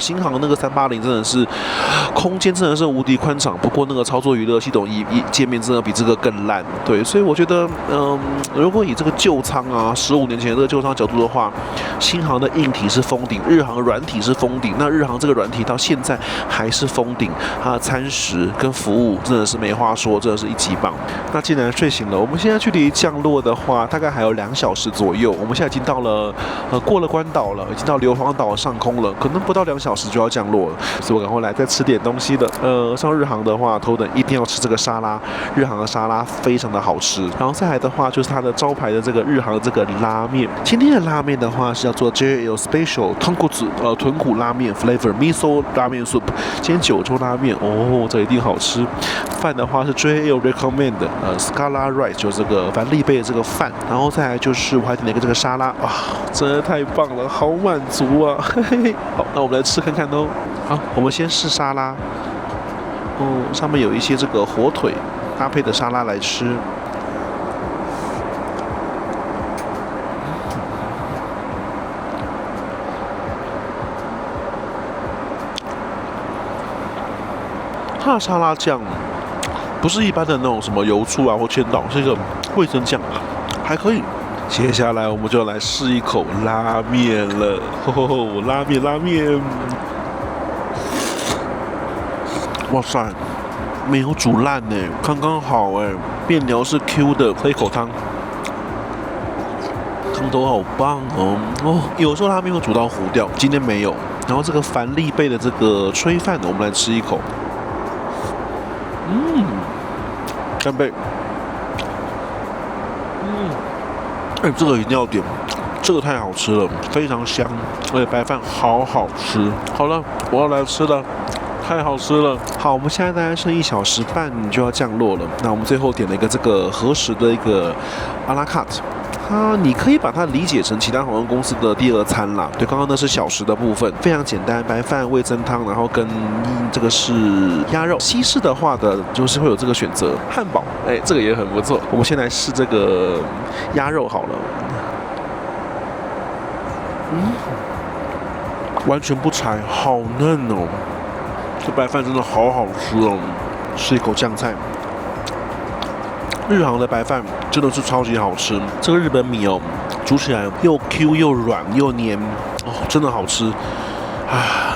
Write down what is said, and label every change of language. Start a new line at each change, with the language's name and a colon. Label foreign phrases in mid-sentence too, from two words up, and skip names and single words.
Chinese: 新航的那個380真的是空間真的是無敵寬敞，不過那個操作娛樂系統界面真的比這個更爛。對，所以我覺得，如果以這個舊艙啊，15年前的這個舊艙角度的話，新航的硬體是封頂，日航的軟體是封頂。那日航這個軟體到現在還是封頂，它的餐食跟服務真的是沒話說，真的是一級棒。那既然睡醒了，我們現在距離降落的話，大概還有2小時左右。我們現在已經到了過了關島了，已經到硫磺島上空了，可能不到2小時就要降落了，所以我趕快來再吃點東西的。上日航的話，頭等一定要吃這個沙拉，日航的沙拉非常的好吃。然後再來的話，就是它的招牌的這個日航的這個拉麵。今天的拉麵的話是叫做 JL Special 豚骨拉麵
English: Flavor Miso
Chinese: 拉麵 Soup。今天九州拉麵哦，這一定好吃。飯的話是 JL Recommend 的
English: Scala Rice，
Chinese: 就是這個凡利貝的這個飯。然後再來就是我還點了一個這個沙拉，哇，真的太棒了，好滿足啊！嘿嘿。好，那我們來吃看看哦。好，我們先試沙拉。哦，上面有一些這個火腿搭配的沙拉來吃。它的沙拉醬不是一般的那種什麼油醋啊或千島，是一個味噌醬，還可以。接下來我們就來試一口拉麵了，拉麵，哇塞，沒有煮爛呢，剛剛好哎，麵條是 Q 的，喝一口湯，湯頭好棒哦。有時候拉麵會煮到糊掉，今天沒有。然後這個凡利貝的這個炊飯，我們來吃一口。干貝。這個一定要點，這個太好吃了，非常香，而且白飯好好吃。好了，我要來吃了，太好吃了。好，我們現在大概剩1小時半就要降落了。那我們最後點了一個這個和食的一個阿拉卡特。你可以把它理解成其他航空公司的第2餐啦。对，剛剛那是小食的部分，非常簡單，白飯、味噌湯，然後跟這個是鴨肉。西式的話的，就是會有這個選擇，漢堡，這個也很不錯。我們先來試這個鴨肉好了，完全不柴，好嫩哦。這白飯真的好好吃哦，吃一口醬菜。日航的白飯真的是超級好吃，這個日本米哦，煮起來又 Q 又軟又黏哦，真的好吃啊！